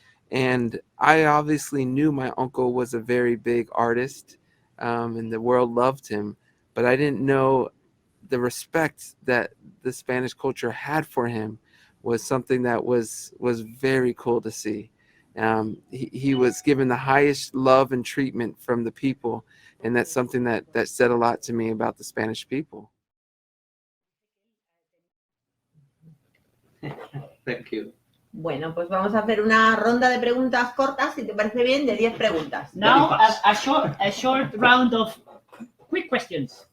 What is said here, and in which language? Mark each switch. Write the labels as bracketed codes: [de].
[en] And I obviously knew my uncle was a very big artist, and the world loved him, but I didn't know the respect that the Spanish culture had for him was something that was very cool to see. He was given the highest love and treatment from the people, and that's something that said a lot to me about the Spanish people. Thank you. [es] Bueno, pues vamos a hacer una ronda de preguntas cortas, si te parece bien, de 10 preguntas. [en] Now a short round of quick questions.